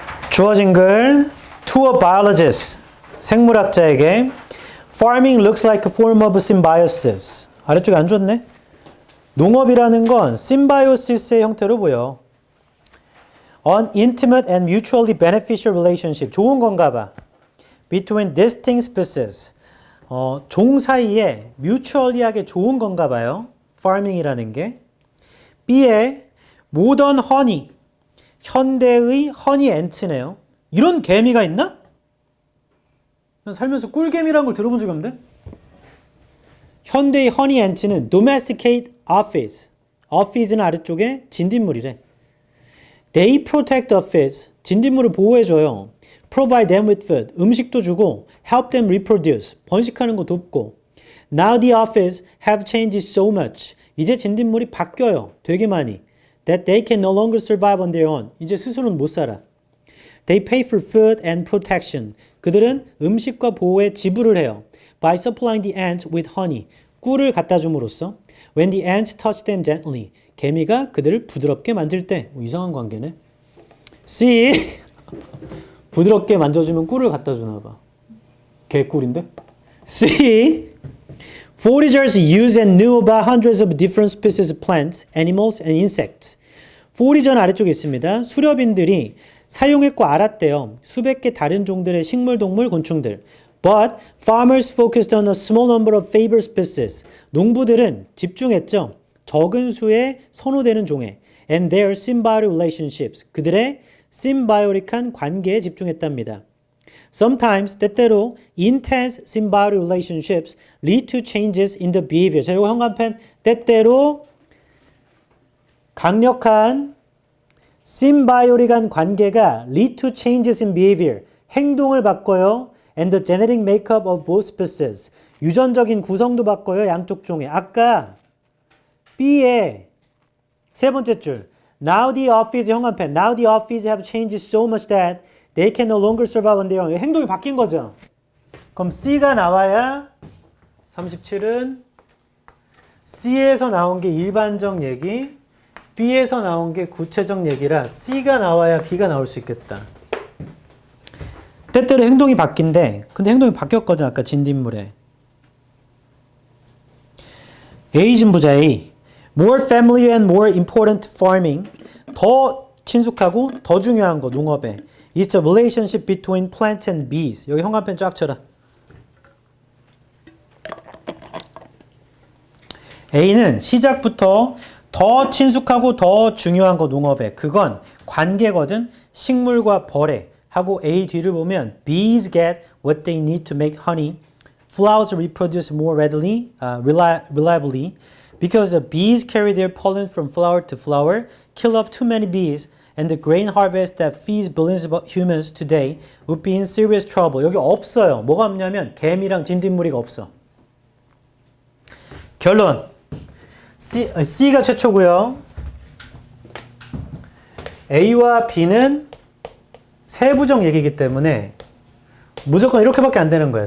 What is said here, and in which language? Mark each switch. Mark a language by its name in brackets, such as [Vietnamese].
[Korean] 주어진 글 [English] To a biologist, [Korean] 생물학자에게 [English] Farming looks like a form of symbiosis. [Korean] 아래쪽에 안 좋네. 농업이라는 건 심바이오시스의 형태로 보여. [English] An intimate and mutually beneficial relationship. [Korean] 좋은 건가 봐. [English] Between distinct species. [Korean] 종 사이에 mutually하게 좋은 건가 봐요. farming이라는 게. B에 [English] modern honey. [Korean] 현대의 허니 앤트네요. 이런 개미가 있나? 살면서 꿀개미라는 걸 들어본 적이 없는데? 현대의 허니 앤트는 [English] domesticate aphids. [Korean] aphids는 아래쪽에 진딧물이래. [English] They protect aphids. [Korean] 진딧물을 보호해줘요. [English] Provide them with food. [Korean] 음식도 주고 [English] help them reproduce. [Korean] 번식하는 거 돕고. [English] Now the aphids have changed so much. [Korean] 이제 진딧물이 바뀌어요. 되게 많이. [English] That they can no longer survive on their own. [Korean] 이제 스스로는 못 살아. [English] They pay for food and protection. [Korean] 그들은 음식과 보호에 지불을 해요. [English] By supplying the ants with honey. [Korean] 꿀을 갖다 줌으로써. [English] When the ants touch them gently. [Korean] 개미가 그들을 부드럽게 만질 때. 이상한 관계네. C. 부드럽게 만져주면 꿀을 갖다 주나 봐. 개꿀인데? C. [English] Foragers used and knew about hundreds of different species of plants, animals, and insects. [Korean] forager는 아래쪽에 있습니다. 수렵인들이 사용했고 알았대요. 수백 개 다른 종들의 식물, 동물, 곤충들. [English] But farmers focused on a small number of favored species. [Korean] 농부들은 집중했죠. 적은 수의 선호되는 종에. [English] And their symbiotic relationships. [Korean] 그들의 symbiotic한 관계에 집중했답니다. [English] Sometimes, [Korean] 때때로 [English] intense symbiotic relationships lead to changes in the behavior. [Korean] 자, 이거 현관펜 때때로 강력한 symbiotic한 관계가 [English] lead to changes in behavior. [Korean] 행동을 바꿔요. [English] And the genetic makeup of both species. [Korean] 유전적인 구성도 바꿔요. 양쪽 종에. 아까 B의 세 번째 줄. [English] Now the aphids, [Korean] 현관펜. [English] Now the aphids have changed so much that they can no longer survive on their own. [Korean] 행동이 바뀐 거죠. 그럼 C가 나와야 37은 C에서 나온 게 일반적 얘기, B에서 나온 게 구체적 얘기라 C가 나와야 B가 나올 수 있겠다. 때때로 행동이 바뀐대. 근데 행동이 바뀌었거든. 아까 진딧물에. A 좀 보자. A. [English] More familiar and more important farming. [Korean] 더 친숙하고 더 중요한 거 농업에. [English] is the relationship between plants and bees. [Korean] 여기 형광펜 쫙 쳐라. A는 시작부터 더 친숙하고 더 중요한 거 농업에. 그건 관계거든. 식물과 벌에. 하고 A 뒤를 보면 [English] bees get what they need to make honey. Flowers reproduce more readily, reliably. Because the bees carry their pollen from flower to flower, kill up too many bees, and the grain harvest that feeds billions of humans today would be in serious trouble. [Korean] 여기 없어요. 뭐가 없냐면 개미랑 진딧물이가 없어. 결론. C가 최초고요. A와 B는 세부적 얘기이기 때문에 무조건 이렇게밖에 안 되는 거야.